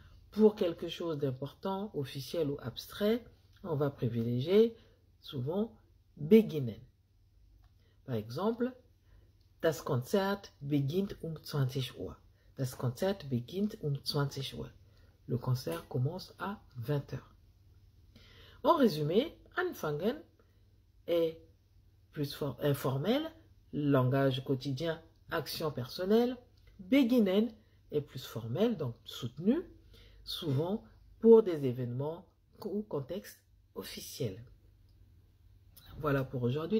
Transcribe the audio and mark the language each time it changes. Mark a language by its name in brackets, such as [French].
[French] Pour quelque chose d'important, officiel ou abstrait, on va privilégier souvent beginnen. Par exemple, [German] das Konzert beginnt 20 Uhr. Das Konzert beginnt 20 Uhr. [French] Le concert commence à 20 h. En résumé, anfangen est plus informel, langage quotidien, action personnelle. Beginnen est plus formel, donc soutenu, souvent pour des événements ou contextes officiels. Voilà pour aujourd'hui.